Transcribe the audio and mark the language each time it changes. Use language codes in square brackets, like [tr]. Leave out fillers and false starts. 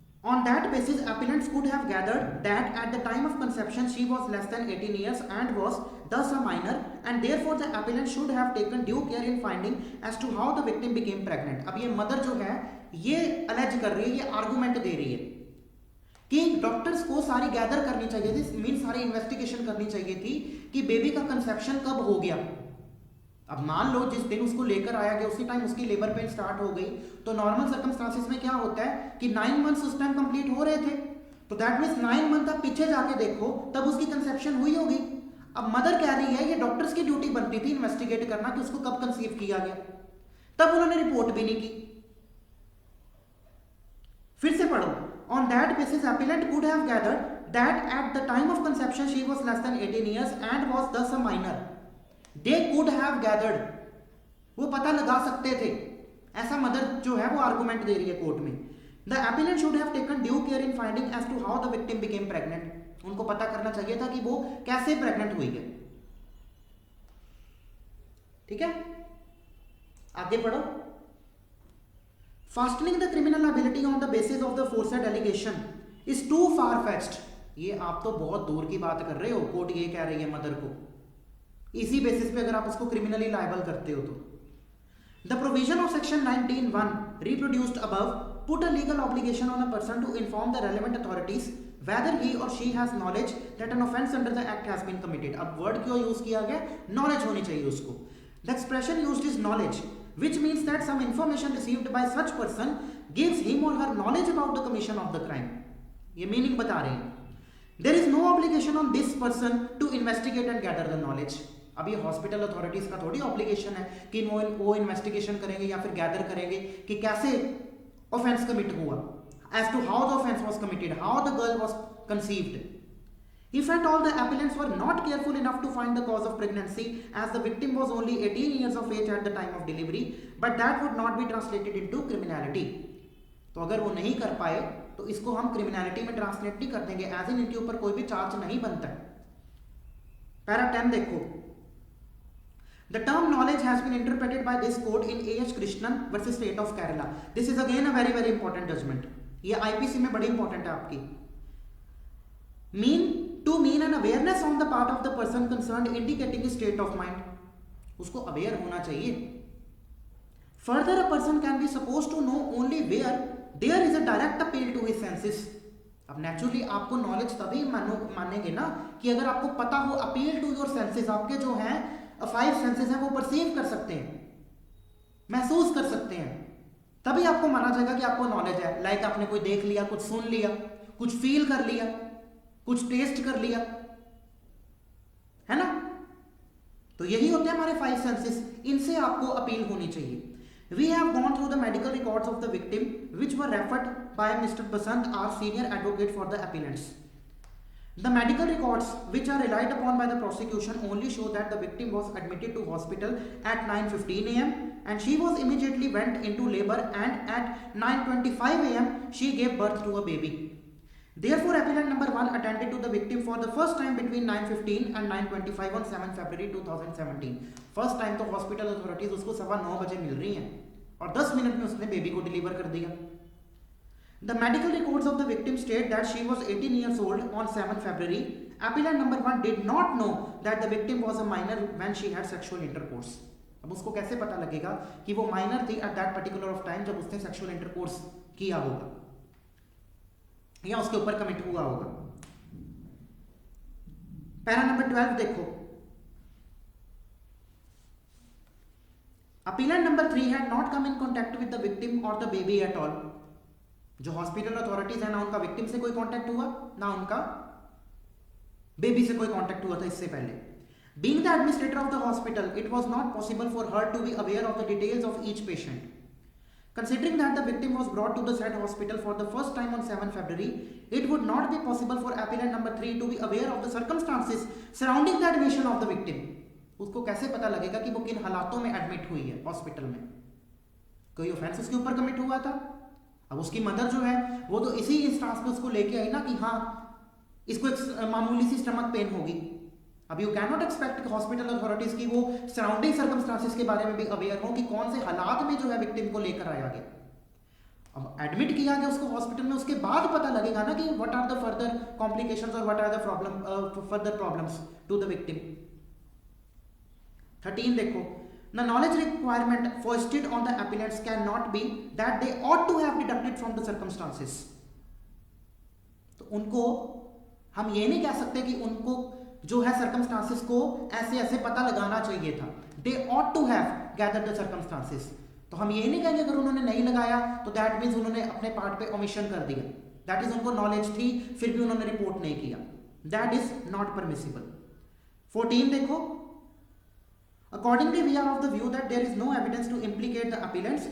[en] On that basis, appellants could have gathered that at the time of conception she was less than 18 years and was thus a minor, and therefore the appellant should have taken due care in finding as to how the victim became pregnant. [hi] अब ये mother जो है ये allege कर रही है, ये argument दे रही है कि डॉक्टर्स को सारी गैदर करनी चाहिए थी, मीन सारी इन्वेस्टिगेशन करनी चाहिए थी कि बेबी का कंसेप्शन कब हो गया। अब मान लो जिस दिन उसको लेकर आया गया उसी टाइम उसकी लेबर पेन स्टार्ट हो गई, तो नॉर्मल सर्कमस्टांसिस में क्या होता है कि 9 मंथ्स उस टाइम कंप्लीट हो रहे थे, तो [en] that means [hi] 9 मंथ आप पीछे जाके देखो तब उसकी कंसेप्शन हुई होगी। अब मदर कह रही है ये डॉक्टर्स की ड्यूटी बनती थी इन्वेस्टिगेट करना कि उसको कब कंसीव किया गया, तब उन्होंने रिपोर्ट भी नहीं की। फिर से पढ़ो। [en] On that basis, appellant could have gathered that at the time of conception she was less than 18 years and was thus a minor. They could have gathered, [hi] वो पता लगा सकते थे, ऐसा मदर जो है वो आर्गुमेंट दे रही है कोर्ट में। [en] The appellant should have taken due care in finding as to how the victim became pregnant. [hi] उनको पता करना चाहिए था कि वो कैसे प्रेग्नेंट हुई है। ठीक है, आगे पढ़ो। [en] Fastening the criminal liability on the basis of the aforesaid allegation is too far-fetched. [hi] ये आप तो बहुत दूर की बात कर रहे हो, कोर्ट ये कह रही है मदर को, इसी बेसिस पे अगर आप उसको क्रिमिनली लायबल करते हो तो। [en] The provision of section 19(1) reproduced above put a legal obligation on a person to inform the relevant authorities whether he or she has knowledge that an offence under the act has been committed. [hi] अब word क्यों use किया गया? Knowledge होनी चाहिए उसको। [en] The expression used is knowledge, which means that some information received by such person gives him or her knowledge about the commission of the crime. [hi] ये meaning बता रहे हैं। [en] There is no obligation on this person to investigate and gather the knowledge. [hi] अब ये hospital authorities का थोड़ी obligation है कि वो इन्वेस्टिगेशन करेंगे या फिर गैदर करेंगे कि कैसे ऑफेंस कमिट हुआ, [en] as to how the offense was committed, how the girl was conceived. If at all the appellants were not careful enough to find the cause of pregnancy, as the victim was only 18 years of age at the time of delivery, but that would not be translated into criminality. [hi] तो अगर वो नहीं कर पाए तो इसको हम criminality में ट्रांसलेट नहीं कर देंगे, एज इन इनके ऊपर कोई भी चार्ज नहीं बनता है। पैरा 10 देखो। [en] The term knowledge has been interpreted by this court in A.H. Krishnan versus State of Kerala. This is again a very very important judgment. [hi] ये IPC में बड़ी इंपॉर्टेंट है आपकी। [en] mean an awareness on the part of the person concerned indicating a state of mind. [hi] उसको aware होना चाहिए। [en] Further, a person can be supposed to know only where there is a direct appeal to his senses. [hi] अब naturally आपको knowledge तभी मानेंगे ना कि अगर आपको पता हो अपील टू योर सेंसेस, आपके जो हैं 5 सेंसेस हैं वो परसीव कर सकते हैं, महसूस कर सकते हैं, तभी आपको माना जाएगा कि आपको नॉलेज है। लाइक आपने कोई देख लिया, कुछ सुन लिया, कुछ फील कर लिया, कुछ टेस्ट कर लिया, है ना। तो यही होते हैं हमारे 5 सेंसेस, इनसे आपको अपील होनी चाहिए। [en] We have gone through the medical records of the victim, which were referred by Mr. Basant, our senior advocate for the appellants. The medical records, which are relied upon by the prosecution, only show that the victim was admitted to hospital at 9:15 a.m. and she was immediately went into labor, and at 9:25 a.m. she gave birth to a baby. Therefore, appellant number 1 attended to the victim for the first time between 9:15 and 9:25 on 7 February 2017. [hi] First time तो hospital authorities उसको 9:15 बजे मिल रही हैं और 10 minute में उसने baby को deliver कर दिया। [en] The medical records of the victim state that she was 18 years old on 7 February. Appellant number 1 did not know that the victim was a minor when she had sexual intercourse. [hi] अब उसको कैसे पता लगेगा कि वो minor थी at that particular of time जब उसने सेक्सुअल इंटरकोर्स किया होगा या उसके ऊपर कमिट हुआ होगा। पैरा नंबर 12 देखो। [en] Appellant number 3 had not come in contact with the victim or the baby at all. [hi] जो हॉस्पिटल अथॉरिटीज है ना उनका विक्टिम से कोई कांटेक्ट हुआ ना उनका बेबी से कोई कांटेक्ट हुआ था इससे पहले। [en] Being the administrator of the hospital, it was not possible for her to be aware of the details of each patient. Considering that the victim was brought to the said hospital for the first time on 7 February, it would not be possible for appellant number 3 to be aware of the circumstances surrounding the admission of the victim. [hi] उसको कैसे पता लगेगा कि वो किन हालातों में admit हुई है हॉस्पिटल में? कोई ऑफेंस उसके ऊपर कमिट हुआ था? अब उसकी मदर जो है वो तो इसी इंस्टांस पे उसको लेके आई ना कि हाँ इसको एक मामूली सी स्टमक पेन होगी. अब [en] you can not expect [hi] hospital authorities की वो सराउंडिंग सर्कमस्टांसेस के बारे में भी अवेयर हो कि कौन से हालात में जो है विक्टिम को लेकर आया गया. अब एडमिट किया गया उसको हॉस्पिटल में, उसके बाद पता लगेगा ना कि [en] What are the further complications और what are the further problems to the victim. 13 देखो, the knowledge requirement foisted on the appellants cannot be that they ought to have deducted from the circumstances. [hi] तो उनको हम ये नहीं कह सकते कि उनको जो है सर्कमस्टांसेस को ऐसे ऐसे पता लगाना चाहिए था. [en] They ought to have gathered the circumstances. [hi] तो हम ये नहीं कहेंगे अगर उन्होंने नहीं लगाया तो [en] that means [hi] उन्होंने अपने पार्ट पे ओमिशन कर दिया. [en] that is [hi] उनको नॉलेज थी फिर भी उन्होंने रिपोर्ट नहीं किया. [en] That is not permissible. 14 देखो, Accordingly, we are of the view that there is no evidence to implicate the appellants.